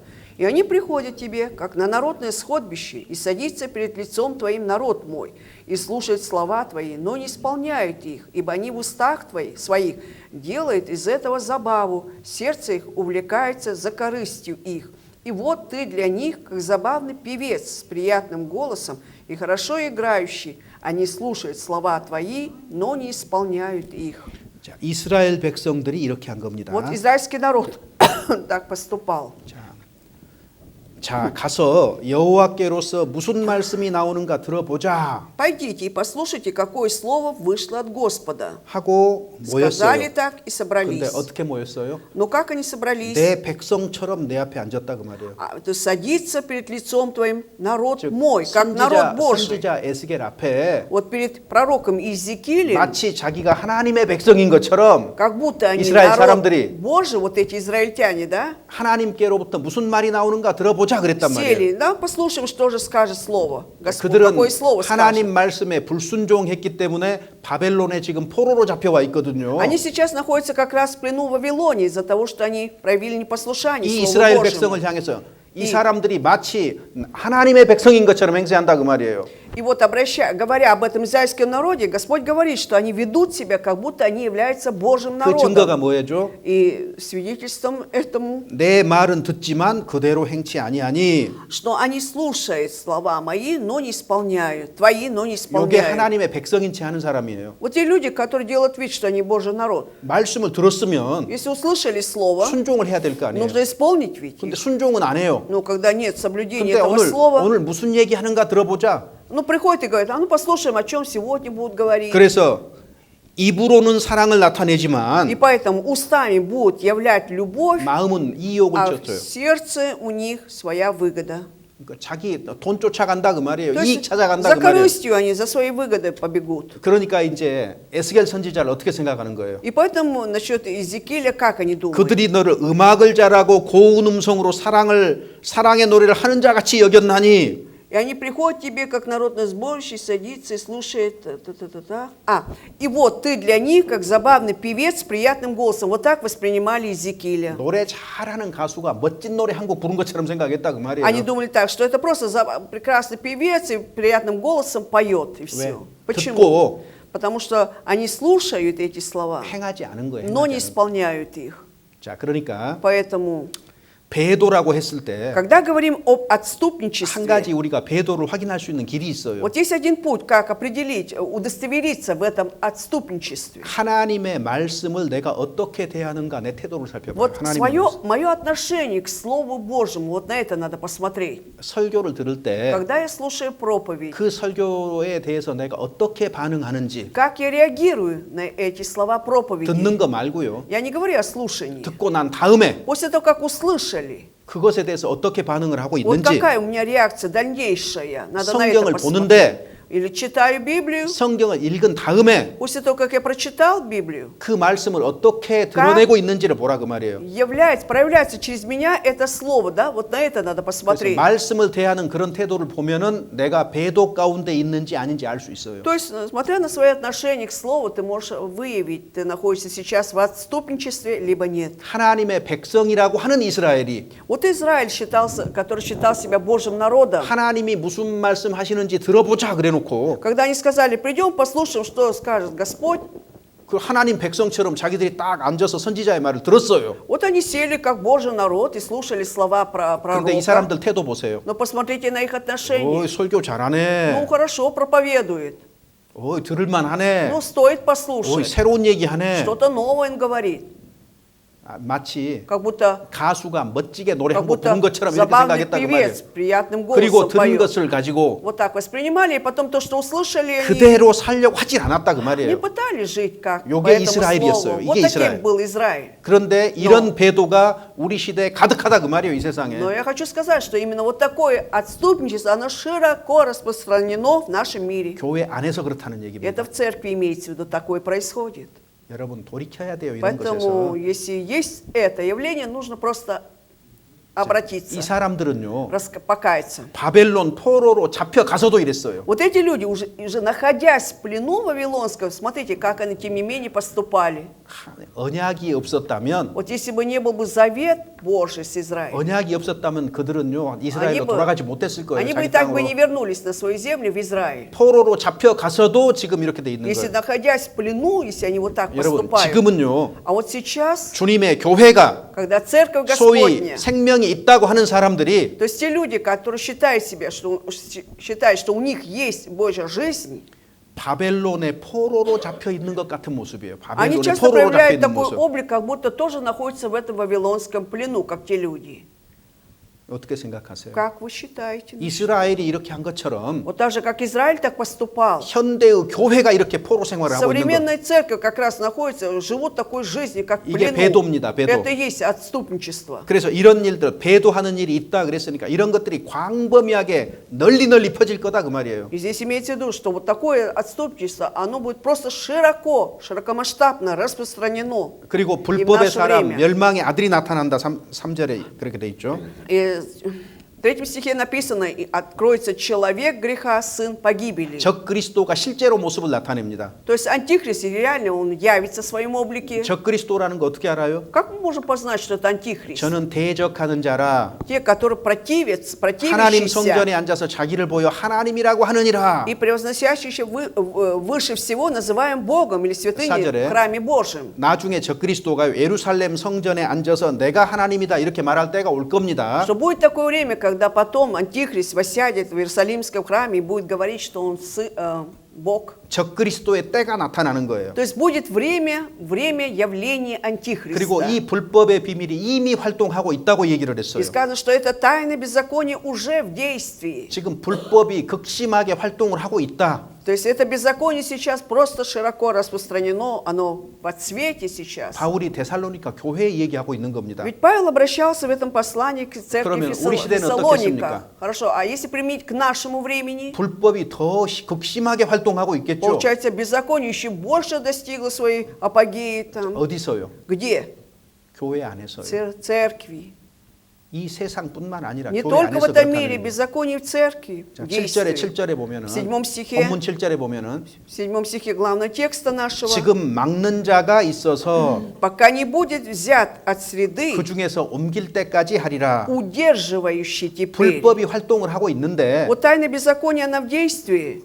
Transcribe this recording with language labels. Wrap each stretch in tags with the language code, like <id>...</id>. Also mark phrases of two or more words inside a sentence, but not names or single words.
<ru>И они приходят тебе, как на народное сходбище, и садится перед лицом твоим народ мой, и слушают слова твои, но не исполняют их, ибо они в устах твоих своих делают из этого забаву, сердце их увлекается за корыстью их. И вот ты для них, как забавный певец с приятным голосом и хорошо играющий. Они слушают слова твои, но не исполняют их».</ru> <ko>자, 이스라엘 백성들이 이렇게 한 겁니다.</ko> <ru>Вот израильский народ так поступал.</ru> <ko>자, 가서 여호와께로서 무슨 말씀이 나오는가 들어보자</ko> <ru>«Пойдите и послушайте, какое слово вышло от Господа».</ru> <ko>하고</ko> <ru>Сказали</ru> <ko>모였어요.</ko> <ru>так и</ru> <ko>근데</ko> <ru>собрались.</ru> <ko>어떻게 모였어요?</ko> <ru>Но как они собрались?</ru> <ko>내 백성처럼 내 앞에 앉았다 그 말이에요.</ko> <ru>То садится перед лицом твоим народ мой, как народ Божий.</ru> <ko>선지자 에스겔 앞에</ko> <ru>Вот перед пророком Иезекиилем,</ru> <ko>마치 자기가 하나님의 백성인 것처럼</ko> <ru>как будто они</ru> <ko>이스라엘</ko> <ru>народ</ru> <ko>사람들이</ko> <ru>Божий, вот эти израильтяне, да?</ru> <ko>하나님께로부터 무슨 말이 나오는가 들어보자 그랬단 말이에요.</ko> <ru>Сели, да, послушаем, что же скажет Слово. Господь,</ru> <ko>그들은</ko> <ru>какое Слово</ru> <ko>하나님</ko> <ru>скажет.</ru> <ko>말씀에 불순종했기 때문에 바벨론에 지금 포로로 잡혀와 있거든요.</ko> <ru>Они сейчас находятся как раз в плену в Вавилоне из-за того, что они проявили непослушание</ru> <ko>이</ko> <ru>Слову</ru> <ko>이스라엘</ko> <ru>Божьему.</ru> <ko>백성을 향해서 이 사람들이 마치 하나님의 백성인 것처럼 행세한다 그 말이에요.</ko> <ru>И вот говоря об этом израильском народе, Господь говорит, что они ведут себя, как будто они являются Божьим</ru> <ko>그 증거가</ko> <ru>народом.</ru> <ko>뭐예요?</ko> <ru>И свидетельством этому,</ru> <ko>내 말은 듣지만 그대로 행치 아니하니</ko> <ru>что они слушают слова мои, но не исполняют, твои, но не</ru> <ko>이게</ko> <ru>исполняют.</ru> <ko>하나님의 백성인 채 하는 사람이에요.</ko> <ru>Вот те люди, которые делают вид, что они Божий народ.</ru> <ko>말씀을 들었으면</ko> <ru>Если услышали слово,</ru> <ko>순종을 해야 될 거 아니에요.</ko> <ru>нужно исполнить ведь.</ru> <ko>근데 순종은 안 해요.</ko> <ru>Но когда нет соблюдения</ru> <ko>근데</ko> <ru>этого слова,</ru> <ko>오늘 무슨 얘기하는가 들어보자.</ko> <ru>ну приходит и говорит, а ну послушаем, о чем сегодня будут говорить.</ru> <ko>그래서 입으로는 사랑을</ko> <ru>И</ru> <ko>나타내지만</ko> <ru>поэтому устами будут являть любовь,</ru> <ko>마음은 이욕을</ko> <ru>а в</ru> <ko>쫓아요.</ko> <ru>сердце у них своя выгода.</ru> <ko>그러니까 자기 돈 쫓아간다 그 말이에요.</ko> <ru>То</ru> <ko>이익</ko> <ru>есть</ru> <ko>찾아간다</ko> <ru>за</ru> <ko>그 말이에요.</ko> <ru>корыстью они, за своей выгодой побегут.</ru> <ko>그러니까 이제 에스겔 선지자를 어떻게 생각하는 거예요?</ko> <ru>И поэтому насчет Иезекииля, как они думают?</ru> <ko>그들이 너를 음악을 잘하고 고운 음성으로 사랑의 노래를 하는 자 같이 여겼나니</ko> <ru>И они приходят к тебе, как народный сборище, садится и слушает. И вот ты для них, как забавный певец с приятным голосом. Вот так воспринимали Иезекииля.</ru> <ko>노래 잘하는 가수가 멋진 노래 한 곡 부른 것처럼 생각했다 그 말이에요.</ko> <ru>Они думали так, что это просто прекрасный певец и приятным голосом поет, и все. Почему?</ru> <ko>듣고</ko> <ru>Потому что они слушают эти слова,</ru> <ko>행하지 않은 거예요.</ko> <ru>но</ru> <ko>행하지</ko> <ru>не</ru> <ko>않은</ko> <ru>исполняют их.</ru> <ko>자, 그러니까</ko> <ru>Поэтому,</ru> <ko>배도라고 했을 때 한</ko> <ru>когда говорим об</ru> <ko>가지</ko> <ru>отступничестве,</ru> <ko>우리가 배도를 확인할 수 있는 길이 있어요.</ko> <ru>вот есть один путь, как определить, удостовериться в этом отступничестве.</ru> <ko>하나님의 말씀을 내가 어떻게 대하는가 내 태도를 살펴봐요.</ko> <ru>Вот</ru> <ko>하나님의 말씀.</ko> <ru>мое отношение к Слову Божьему, вот на это надо посмотреть.</ru> <ko>설교를 들을 때</ko> <ru>Когда я слушаю проповедь,</ru> <ko>그 설교에 대해서 내가 어떻게 반응하는지</ko> <ru>как я реагирую на эти слова проповеди.</ru> <ko>듣는 거 말고요.</ko> <ru>Я не говорю о слушании.</ru> <ko>듣고 난 다음에</ko> <ru>После того, как услышали,</ru> <ko>그것에 대해서 어떻게 반응을 하고</ko> <ru>вот</ru> <ko>있는지</ko> <ru>какая у меня реакция дальнейшая, надо на это</ru> <ko>성경을</ko> <ru>посмотреть.</ru> <ko>보는데</ko> <ru>Или читаю Библию,</ru> <ko>성경을 읽은 다음에</ko> <ru>после того, как я прочитал Библию,</ru> <ko>그 말씀을 어떻게 드러내고 있는지를 보라 그 말이에요.</ko> <ru>проявляется через меня это слово, да, вот на это надо</ru> <ko>그래서</ko> <ru>посмотреть.</ru> <ko>말씀을 대하는 그런 태도를 보면은 내가 배도 가운데 있는지 아닌지 알 수 있어요.</ko> <ru>То есть, смотря на свои отношения к слову, ты можешь выявить, ты находишься сейчас в отступничестве, либо нет.</ru> <ko>하나님의 백성이라고 하는 이스라엘이</ko> <ru>Вот Израиль который считал себя Божьим народом,</ru> <ko>하나님이 무슨 말씀 하시는지 들어보자 그래놓고</ko> <ru>когда они сказали, придем, послушаем, что скажет Господь,</ru> <ko>그 하나님 백성처럼 자기들이 딱 앉아서 선지자의 말을 들었어요.</ko> <ru>вот они сели как Божий народ и слушали слова</ru> <ko>그런데 이</ko> <ru>пророка.</ru> <ko>사람들 태도 보세요.</ko> <ru>Но посмотрите на их</ru> <ko>어이</ko> <ru>отношения.</ru> <ko>설교</ko> <ru>Ну,</ru> <ko>잘하네.</ko> <ru>хорошо проповедует.</ru> <ko>어이 들을만 하네.</ko> <ru>Ну, стоит</ru> <ko>어이</ko> <ru>послушать.</ru> <ko>새로운 얘기 하네.</ko> <ru>Что-то новое он говорит.</ru> <ko>마치</ko> <ru>как будто</ru> <ko>가수가 멋지게 노래</ko> <ru>как</ru> <ko>한 곡 부른</ko> <ru>будто</ru> <ko>것처럼 이렇게</ko> <ru>забавный</ru> <ko>생각했다 그 말이에요.</ko> <ru>певец приятным</ru> <ko>그리고</ko> <ru>голосом</ru> <ko>들은</ko> <ru>поет.</ru> <ko>것을 가지고</ko> <ru>Вот так воспринимали, и потом то, что услышали, они</ru> <ko>그대로 살려고 하질 않았다 그</ko> <ru>не</ru> <ko>말이에요.</ko> <ru>пытались жить как по</ru> <ko>요게</ko> <ru>этому</ru> <ko>이스라엘이었어요.</ko> <ru>слову. Вот</ru> <ko>이게</ko> <ru>таким</ru> <ko>이스라엘.</ko> <ru>был Израиль.</ru> <ko>그런데 이런 배도가 우리 시대에 가득하다 그 말이에요, 이 세상에.</ko> <ru>Но я хочу сказать, что именно вот такое отступничество, оно широко распространено в нашем мире.</ru> <ko>교회 안에서 그렇다는 얘기입니다.</ko> <ru>Это в церкви имеется в виду, такое происходит.</ru> <ko>여러분 돌이켜야 돼요, 이런</ko> <ru>Поэтому,</ru> <ko>것에서.</ko> <ru>если есть это явление, нужно просто</ru> <ko>이</ko> <ru>обратиться,</ru> <ko>사람들은요,</ko> <ru>покаяться.</ru> <ko>바벨론 포로로 잡혀가서도 이랬어요.</ko> <ru>Вот эти люди, уже находясь в плену вавилонском, смотрите, как они тем не менее поступали.</ru> <ko>언약이 없었다면,</ko> <ru>Вот если бы не был бы завет Божий с Израилем,</ru> <ko>언약이 없었다면 그들은요, 이스라엘로 돌아가지 못했을 거예요.</ko> <ru>они бы и</ru> <ko>자기</ko> <ru>так бы</ru> <ko>땅으로.</ko> <ru>не вернулись на свою землю в Израиль.</ru> <ko>포로로 잡혀가서도 지금 이렇게 돼 있는</ko> <ru>Если</ru> <ko>거예요.</ko> <ru>находясь в плену, если они вот так</ru> <ko>여러분,</ko> <ru>поступают.</ru> <ko>지금은요,</ko> <ru>А вот сейчас,</ru> <ko>주님의 교회가</ko> <ru>когда церковь</ru> <ko>소위</ko> <ru>Господня,</ru> <ko>생명이 있다고 하는 사람들이</ko> <ru>то есть те люди, которые считают себя, считают, что у них есть Божья жизнь,</ru> <ko>바벨론의 포로로 잡혀 있는 것 같은 모습이에요.</ko> <ru>они</ru> <ko>바벨론의</ko> <ru>часто</ru> <ko>포로로 잡혀</ko> <ru>проявляют</ru> <ko>있는</ko> <ru>такой</ru> <ko>모습.</ko> <ru>облик, как будто тоже находятся в этом вавилонском плену, как те люди.</ru> <ko>어떻게 생각하세요?</ko> <ru>Как вы считаете?</ru> <ko>이스라엘이 이렇게 한 것처럼</ko> <ru>Вот так же, как Израиль так поступал.</ru> <ko>현대의 교회가 이렇게 포로 생활을 하고 있는 것.</ko> <ru>Современная церковь как раз находится, живут такой жизнью, как в</ru> <ko>이게</ko> <ru>плену.</ru> <ko>배도입니다, 배도.</ko> <ru>Это и есть отступничество.</ru> <ko>그래서 이런 일들, 배도하는 일이 있다 그랬으니까 이런 것들이 광범위하게 널리 퍼질 거다 그 말이에요.</ko> <ru>И здесь имеется в виду, что вот такое отступничество, оно будет просто широкомасштабно распространено.</ru> <ko>그리고</ko> <ru>И в</ru> <ko>불법의</ko> <ru>наше</ru> <ko>사람,</ko> <ru>время.</ru> <ko>멸망의 아들이 나타난다. 3절에 그렇게 돼 있죠.</ko> <ru>И в 3 стихе написано: «И откроется человек греха, сын погибели».</ru> <ko>적 그리스도가 실제로 모습을 на타냅니다.</ko> <ru>То есть антихрист реально он явится в своем облике.</ru> <ko>적 그리스도라는 거 어떻게 알아요?</ko> <ru>Как мы можем познать, что это антихрист?</ru> <ko>저는 대적하는 자라</ko> <ru>Те, которые противятся,</ru> <ko>하나님 성전에</ko> <ru>противящиеся</ru> <ko>앉아서 자기를 보여 하나님이라고 하느니라.</ko> <ru>и превозносящиеся выше всего называем Богом или святыней</ru> <ko>사절에</ko> <ru>в храме Божьем.</ru> <ko>나중에 적 그리스도가 예루살렘 성전에 앉아서 내가 하나님이다 이렇게 말할 때가 올 겁니다.</ko> <ru>Что будет такое время, когда потом антихрист воссядет в Иерусалимском храме и будет говорить, что он Бог.</ru> <ko>적 그리스도의 때가 나타나는 거예요.</ko> <ru>То есть будет время явления антихриста.</ru> <ko>그리고 이 불법의 비밀이 이미 활동하고 있다고 얘기를</ko> <ru>И</ru> <ko>했어요.</ko> <ru>сказано, что это тайна беззакония уже в действии.</ru> <ko>지금 불법이 극심하게 활동을 하고 있다.</ko> <ru>То есть это беззаконие сейчас просто широко распространено, оно в цвете сейчас.</ru> <ko>바울이 데살로니가 교회에 얘기하고 있는 겁니다.</ko> <ru>Ведь Павел обращался в этом послании к церкви</ru> <ko>그러면 우리 시대는</ko> <ru>Фессалоника.</ru> <ko>어떻겠습니까?</ko> <ru>Хорошо, а если применить к нашему времени,</ru> <ko>불법이 더 극심하게 활동하고 있겠죠.</ko> <ru>получается, беззаконие еще больше достигло своей апогеи там.</ru> <ko>어디서요?</ko> <ru>Где?</ru> <ko>교회 안에서요.</ko> <ru>Церкви.</ru> <ko>이 세상뿐만 아니라</ko> <ru>Не</ru> <ko>교회</ko> <ru>только в</ru> <ko>안에서</ko> <ru>этом мире,</ru> <ko>그렇다는 거예요.</ko> <ru>беззаконие в церкви.</ru> <ko>자,</ko> <ru>действует.</ru> <ko>7절에 보면은</ko> <ru>В 7 стихе,</ru> <ko>본문 7절에 보면은</ko> <ru>в 7 стихе главного текста нашего.</ru> <ko>지금 막는 자가 있어서</ko> <ru>Пока не будет взят от среды,</ru> <ko>그 중에서 옮길 때까지 하리라.</ko> <ru>удерживающий теперь.</ru> <ko>불법이 활동을 하고 있는데</ko> <ru>Вот тайна беззакония, она в действии.</ru>